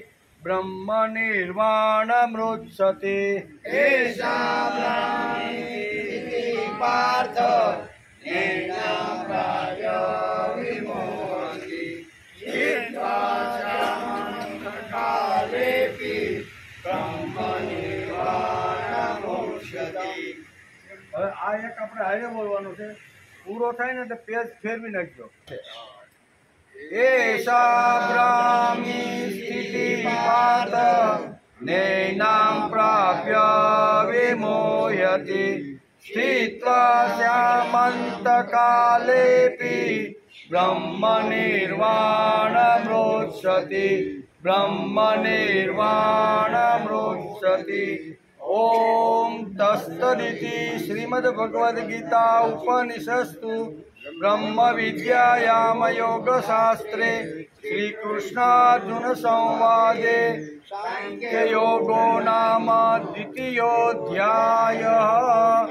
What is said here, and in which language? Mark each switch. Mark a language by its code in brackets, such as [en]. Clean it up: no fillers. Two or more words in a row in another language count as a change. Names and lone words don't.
[sa] ब्रह्मनिर्वाणमृच्छते ऐसा ब्राह्मी स्थिति पार्थ नैनां प्राप्य विमोह्यते स्थित्वा श्यामन्तकालेऽपि ब्रह्मनिर्वाणमृच्छते। [gu] હવે આ એક આપણે હારે બોલવાનું છે, પૂરો થાય ને તો પેજ ફેરવી નાખજો. [sa] એષા બ્રાહ્મી સ્થિતિ પાર્થ નૈનાં પ્રાપ્ય વિમોહ્યતિ સ્થિત્વા શ્યામन्तકાલેऽપि ब्रह्मनिर्वाणमृच्छति ब्रह्मनिर्वाणमृच्छति। ओम तत्सदिति श्रीमद्भगवद्गीता उपनिषत्सु ब्रह्म विद्यायाम योग शास्त्रे श्री कृष्णार्जुन संवादे सांख्य योगो नाम द्वितीयोऽध्यायः।